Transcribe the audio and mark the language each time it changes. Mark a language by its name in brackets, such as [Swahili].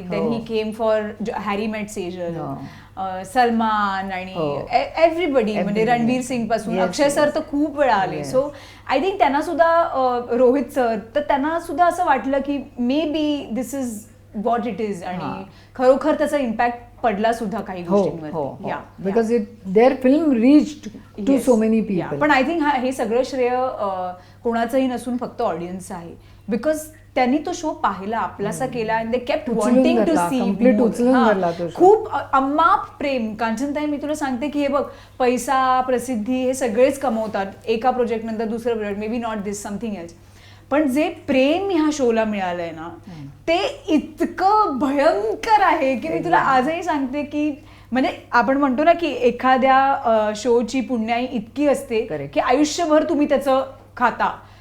[English] then he came for [Marathi] Harry मेट सेजल, सलमान आणि everybody, म्हणजे रणवीर सिंग पासून अक्षय सर तर खूप वेळा आले. सो आय थिंक त्यांना सुद्धा, रोहित सर, तर त्यांना सुद्धा असं वाटलं की [English] maybe this is what it is, [Marathi] आणि खरोखर त्याचा इम्पॅक्ट पडला सुद्धा काही गोष्टींवर. [English] Because their film reached to so many people. [Marathi] पण आय थिंक हे सगळं श्रेय कोणाचंही नसून फक्त ऑडियन्स आहे, बिकॉज त्यांनी तो शो पाहिला, आपलासा केला, [English] And they kept wanting to see. [Marathi] खूप अमाप प्रेम. कांचनताई, मी तुला सांगते की हे बघ, पैसा, प्रसिद्धी हे सगळेच कमवतात एका प्रोजेक्ट नंतर दुसरं project, [English] maybe not this, something else, [Marathi] पण जे प्रेम ह्या शोला मिळालंय ना ते इतकं भयंकर आहे की मी तुला आजही सांगते की, म्हणजे आपण म्हणतो ना की एखाद्या शोची पुण्याई इतकी असते की आयुष्यभर तुम्ही त्याचं खाता.